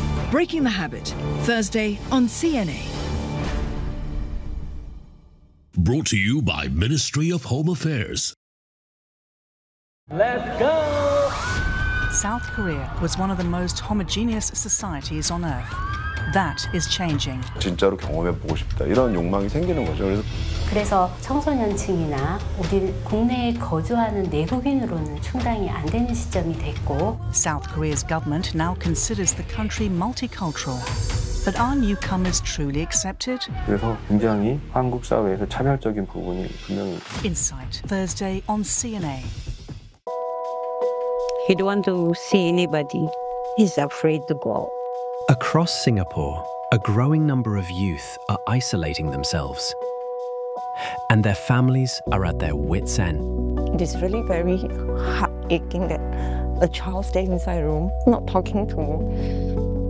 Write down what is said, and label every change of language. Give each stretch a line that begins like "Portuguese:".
English: Breaking the Habit, Thursday on CNA. Brought to you by Ministry of Home Affairs. Let's go! South Korea was one of the most homogeneous societies on Earth. That is changing.
Korean: 진짜로 경험해 보고 싶다 이런 욕망이 생기는 거죠. 그래서 청소년층이나 우리 국내에 거주하는 내국인으로는 충당이 안 되는 시점이 됐고.
English: South Korea's government now considers the country multicultural. But are newcomers truly accepted?
Korean: 그래서 굉장히 한국 사회에서 차별적인 부분이 분명히.
English: Insight Thursday on CNA. He don't want to see anybody. He's afraid to go. Across Singapore, a growing number of youth are isolating themselves. And their families are at their wits' end. It is really very heartaching that a child stays inside a room, not talking to him.